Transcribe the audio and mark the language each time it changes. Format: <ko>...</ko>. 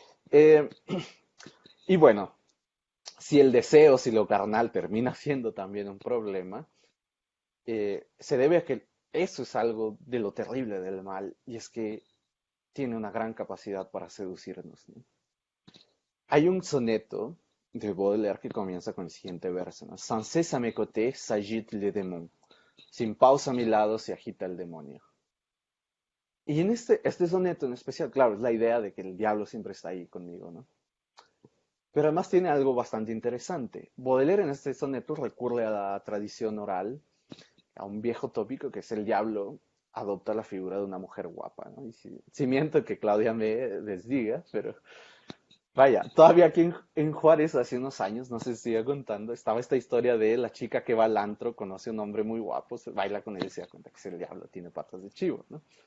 <es>Eh, y bueno, si el deseo, si lo carnal termina siendo también un problema, se debe a que eso es algo de lo terrible del mal, y es que tiene una gran capacidad para seducirnos, ¿no? Hay un soneto de Baudelaire que comienza con el siguiente verso, ¿no?</es> <fr>Sans cesse à mes côtés s'agite le démon.</fr> <es>Sin pausa a mi lado se agita el demonio. Y en este soneto en especial, claro, es la idea de que el diablo siempre está ahí conmigo, ¿no? Pero además tiene algo bastante interesante. Baudelaire en este soneto recurre a la tradición oral, a un viejo tópico que es el diablo adopta la figura de una mujer guapa, ¿no? Y si miento que Claudia me desdiga, pero vaya, todavía aquí en Juárez hace unos años, no sé si sigue contando, estaba esta historia de la chica que va al antro, conoce a un hombre muy guapo, se baila con él y se da cuenta que es el diablo, tiene patas de chivo, ¿no?</es>